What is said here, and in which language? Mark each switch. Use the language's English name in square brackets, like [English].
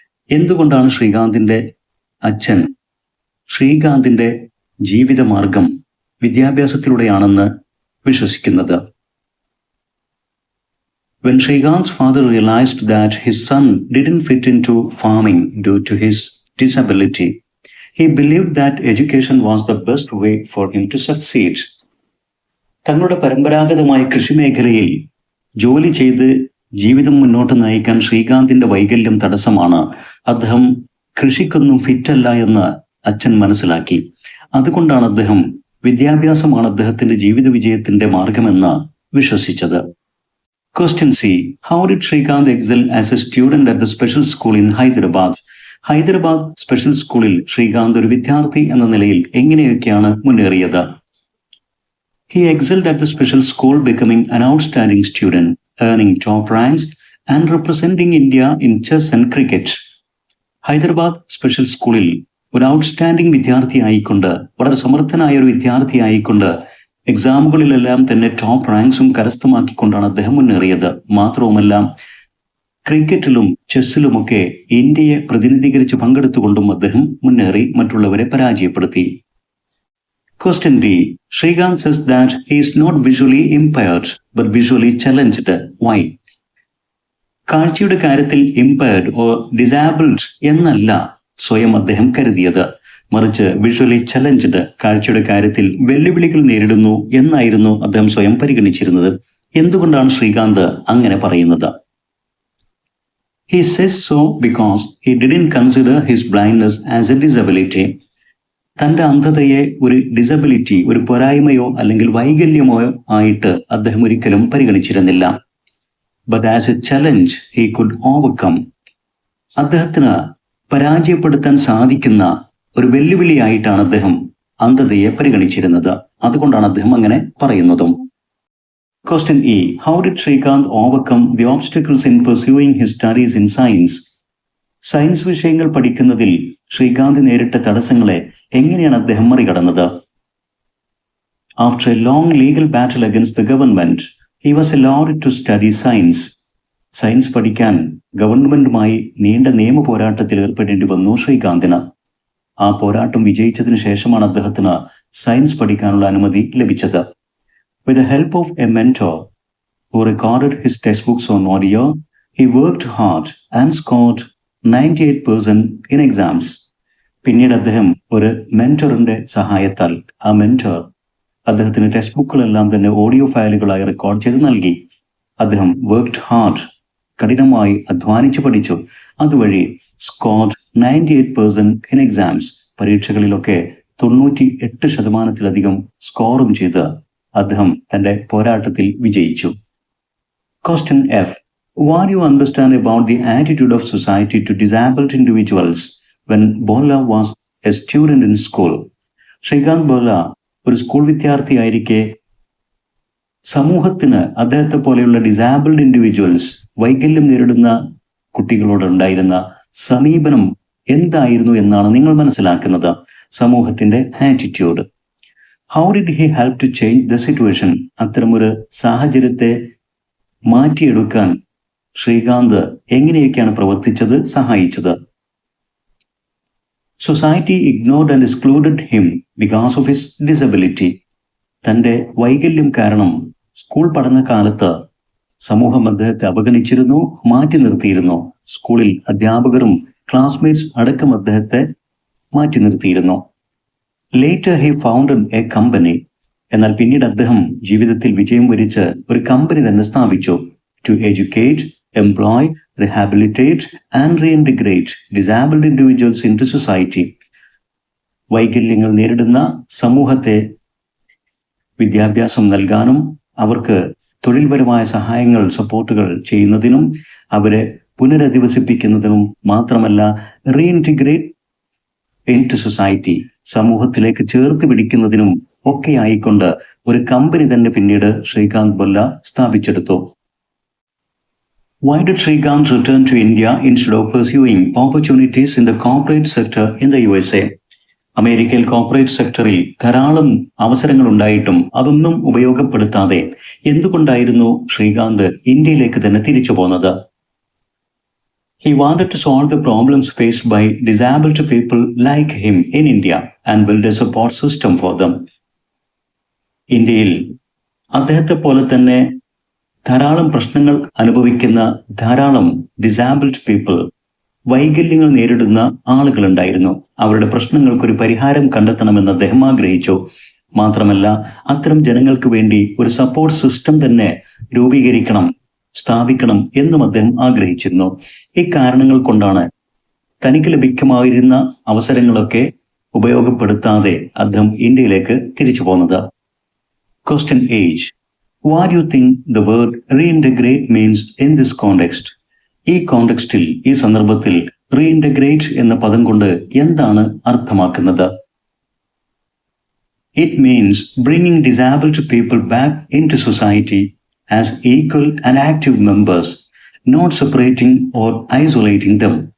[Malayalam] എന്തുകൊണ്ടാണ് ശ്രീകാന്തിന്റെ അച്ഛൻ ശ്രീകാന്തിന്റെ ജീവിതമാർഗം വിദ്യാഭ്യാസത്തിലൂടെയാണെന്ന് വിശ്വസിക്കുന്നത്? [English] When Srikanth's father realized that his son didn't fit into farming due to his disability, he believed that education was the best way for him to succeed. [Malayalam] തങ്ങളുടെ പരമ്പരാഗതമായ കൃഷിമേഖലയിൽ ജോലി ചെയ്ത് ജീവിതം മുന്നോട്ട് നയിക്കാൻ ശ്രീകാന്തിന്റെ വൈകല്യം തടസ്സമാണ്. അദ്ദേഹം കൃഷിക്കൊന്നും ഫിറ്റല്ല എന്ന് അച്ഛൻ മനസ്സിലാക്കി. അതുകൊണ്ടാണ് അദ്ദേഹം വിദ്യാഭ്യാസമാണ് അദ്ദേഹത്തിന്റെ ജീവിത വിജയത്തിന്റെ മാർഗമെന്ന് വിശ്വസിച്ചത്. [English] Question C. How did Srikanth excel as a student at the special school in Hyderabad? [Malayalam] Hyderabad special സ്കൂളിൽ ശ്രീകാന്ത് ഒരു വിദ്യാർത്ഥി എന്ന നിലയിൽ എങ്ങനെയൊക്കെയാണ് മുന്നേറിയത്? [English] He excelled at the special school, becoming an outstanding student, earning top ranks and representing India in chess and cricket. [Malayalam] Hyderabad special സ്കൂളിൽ ഒരു outstanding വിദ്യാർത്ഥിയായിക്കൊണ്ട്, വളരെ സമർത്ഥനായ ഒരു വിദ്യാർത്ഥിയായിക്കൊണ്ട് എക്സാമുകളിലെല്ലാം തന്നെ [English] top റാങ്ക്സും [Malayalam] കരസ്ഥമാക്കിക്കൊണ്ടാണ് അദ്ദേഹം മുന്നേറിയത്. മാത്രവുമല്ല ക്രിക്കറ്റിലും ചെസ്സിലുമൊക്കെ ഇന്ത്യയെ പ്രതിനിധീകരിച്ച് പങ്കെടുത്തുകൊണ്ടും അദ്ദേഹം മുന്നേറി മറ്റുള്ളവരെ പരാജയപ്പെടുത്തി. [English] Question D. Srikanth says that he is not visually impaired but visually challenged. Why? [Malayalam] കാഴ്ചയുടെ കാര്യത്തിൽ [English] impaired or disabled [Malayalam] എന്നല്ല സ്വയം അദ്ദേഹം കരുതിയത്, മറിച്ച് [English] visually challenged, [Malayalam] കാഴ്ചയുടെ കാര്യത്തിൽ വെല്ലുവിളികൾ നേരിടുന്നു എന്നായിരുന്നു അദ്ദേഹം സ്വയം പരിഗണിച്ചിരുന്നത്. എന്തുകൊണ്ടാണ് ശ്രീകാന്ത് അങ്ങനെ പറയുന്നത്? [English] He says so because he didn't consider his blindness as a disability. [Malayalam] തന്റെ അന്ധതയെ ഒരു ഡിസബിലിറ്റി, ഒരു പോരായ്മയോ അല്ലെങ്കിൽ വൈകല്യമോ ആയിട്ട് അദ്ദേഹം ഒരിക്കലും പരിഗണിച്ചിരുന്നില്ല. [English] But as a challenge he could overcome. [Malayalam] അദ്ദേഹത്തിന് പരാജയപ്പെടുത്താൻ സാധിക്കുന്ന ഒരു വെല്ലുവിളിയായിട്ടാണ് അദ്ദേഹം അന്ധതയെ പരിഗണിച്ചിരുന്നത്. അതുകൊണ്ടാണ് അദ്ദേഹം അങ്ങനെ പറയുന്നതും. [English] Question E. How did Srikanth overcome the obstacles in pursuing his studies in science? [Malayalam] Science വിഷയങ്ങൾ പഠിക്കുന്നതിൽ ശ്രീകാന്ത് നേരിട്ട തടസ്സങ്ങളെ എങ്ങനെയാണ് അദ്ദേഹം മറികടന്നത്? [English] After a long legal battle against the government, he was allowed to study science. [Malayalam] Science പഠിക്കാൻ ഗവൺമെന്റുമായി നീണ്ട നിയമ പോരാട്ടത്തിൽ ഏർപ്പെടേണ്ടി വന്നു ശ്രീകാന്തിന്. ആ പോരാട്ടം വിജയിച്ചതിന് ശേഷമാണ് അദ്ദേഹത്തിന് സയൻസ് പഠിക്കാനുള്ള അനുമതി ലഭിച്ചത്. [English] With the help of a mentor who recorded his textbooks on audio, he worked hard and scored 98% in exams. [Malayalam] പിന്നീട് അദ്ദേഹം ഒരു മെന്ററിന്റെ സഹായത്താൽ ആ മെന്റർ അദ്ദേഹത്തിന് ടെക്സ്റ്റ് ബുക്കുകളെല്ലാം തന്നെ ഓഡിയോ ഫയലുകളായി റെക്കോർഡ് ചെയ്ത് നൽകി. അദ്ദേഹം [English] worked hard, [Malayalam] കഠിനമായി അധ്വാനിച്ചു പഠിച്ചു. അതുവഴി [English] scored 98% in exams, [Malayalam] പരീക്ഷകളിലൊക്കെ 98% സ്കോറും ചെയ്ത് അദ്ദേഹം തന്റെ പോരാട്ടത്തിൽ വിജയിച്ചു. [English] Question F. What do you understand about the attitude of society to disabled individuals when Bolla was a student in school? [Malayalam] Srikanth Bola ഒരു സ്കൂൾ വിദ്യാർത്ഥിയായിരിക്കെ സമൂഹത്തിന് അദ്ദേഹത്തെ പോലെയുള്ള [English] disabled individuals, [Malayalam] വൈകല്യം നേരിടുന്ന കുട്ടികളോടുണ്ടായിരുന്ന സമീപനം എന്തായിരുന്നു എന്നാണ് നിങ്ങൾ മനസ്സിലാക്കുന്നത്? സമൂഹത്തിന്റെ attitude. [English] How did he help to change the situation? [Malayalam] അത്തരമൊരു സാഹചര്യത്തെ മാറ്റിയെടുക്കാൻ ശ്രീകാന്ത് എങ്ങനെയൊക്കെയാണ് പ്രവർത്തിച്ചത്, സഹായിച്ചത്? [English] Society ignored and excluded him because of his disability. [Malayalam] തന്റെ വൈകല്യം കാരണം സ്കൂൾ പഠനകാലത്ത് സമൂഹം അദ്ദേഹത്തെ അവഗണിച്ചിരുന്നു, മാറ്റി നിർത്തിയിരുന്നു. സ്കൂളിൽ അധ്യാപകരും ക്ലാസ്മേറ്റ്സ് അടക്കം അദ്ദേഹത്തെ മാറ്റി നിർത്തിയിരുന്നു. [English] Later he founded a company. [Malayalam] എന്നാൽ പിന്നീട് അദ്ദേഹം ജീവിതത്തിൽ വിജയം വരിച്ച് ഒരു കമ്പനി തന്നെ സ്ഥാപിച്ചു. [English] To educate, employ, rehabilitate and reintegrate disabled individuals into society. [Malayalam] വൈകല്യങ്ങൾ നേരിടുന്ന സമൂഹത്തെ വിദ്യാഭ്യാസം നൽകാനും അവർക്ക് തൊഴിൽപരമായ സഹായങ്ങൾ, സപ്പോർട്ടുകൾ ചെയ്യുന്നതിനും അവരെ പുനരധിവസിപ്പിക്കുന്നതിനും മാത്രമല്ല [English] reintegrate into society, [Malayalam] സമൂഹത്തിലേക്ക് ചേർത്ത് പിടിക്കുന്നതിനും ഒക്കെ ആയിക്കൊണ്ട് ഒരു കമ്പനി തന്നെ പിന്നീട് Srikanth ബൊല്ല സ്ഥാപിച്ചെടുത്തു. [English] Why did Srikanth return to India instead of pursuing opportunities in the corporate sector in the USA? [Malayalam] അമേരിക്കയിൽ കോർപ്പറേറ്റ് സെക്ടറിൽ ധാരാളം അവസരങ്ങൾ ഉണ്ടായിട്ടും അതൊന്നും ഉപയോഗപ്പെടുത്താതെ എന്തുകൊണ്ടായിരുന്നു ശ്രീകാന്ത് ഇന്ത്യയിലേക്ക് തന്നെ തിരിച്ചു പോന്നത്? [English] He wanted to solve the problems faced by disabled people like him in India and build a support system for them. [Malayalam] ഇന്ത്യയിൽ അദ്ദേഹത്തെ പോലെ തന്നെ ധാരാളം പ്രശ്നങ്ങൾ അനുഭവിക്കുന്ന ധാരാളം [English] disabled people, [Malayalam] വൈകല്യങ്ങൾ നേരിടുന്ന ആളുകളുണ്ടായിരുന്നു. അവരുടെ പ്രശ്നങ്ങൾക്കൊരു പരിഹാരം കണ്ടെത്തണമെന്ന് അദ്ദേഹം ആഗ്രഹിച്ചു. മാത്രമല്ല അത്തരം ജനങ്ങൾക്ക് വേണ്ടി ഒരു സപ്പോർട്ട് സിസ്റ്റം തന്നെ രൂപീകരിക്കണം, സ്ഥാപിക്കണം എന്നും അദ്ദേഹം ആഗ്രഹിച്ചിരുന്നു. ഇക്കാരണങ്ങൾ കൊണ്ടാണ് തനിക്ക് ലഭിക്കുമായിരുന്ന അവസരങ്ങളൊക്കെ ഉപയോഗപ്പെടുത്താതെ അദ്ദേഹം ഇന്ത്യയിലേക്ക് തിരിച്ചു പോന്നത്. [English] Question H. What do you think the word reintegrate means in this context? [Malayalam] ഈ കോണ്ടെക്സ്റ്റിൽ, ഈ സന്ദർഭത്തിൽ റീഇൻറ്റഗ്രേറ്റ് എന്ന പദം കൊണ്ട് എന്താണ് അർത്ഥമാക്കുന്നത്? [English] It means bringing disabled people back into society as equal and active members, not separating or isolating them.